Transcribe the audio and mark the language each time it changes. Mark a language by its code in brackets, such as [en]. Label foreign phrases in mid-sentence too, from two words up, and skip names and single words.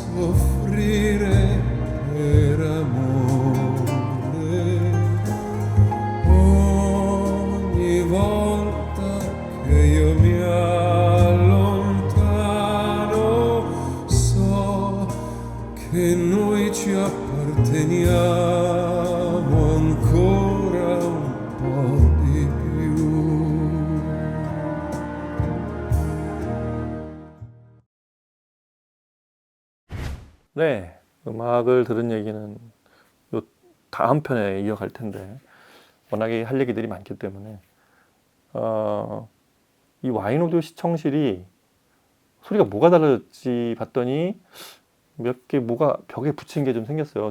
[it] soffrire per amore ogni volta che io mi allontano so che noi ci apparteniamo ancora un po' di più. [ko] 네, 음악을 들은 얘기는 요 다음 편에 이어갈 텐데 워낙에 할 얘기들이 많기 때문에 이 와인 오디오 시청실이 소리가 뭐가 다르지 봤더니 몇 개 뭐가 벽에 붙인 게 좀 생겼어요.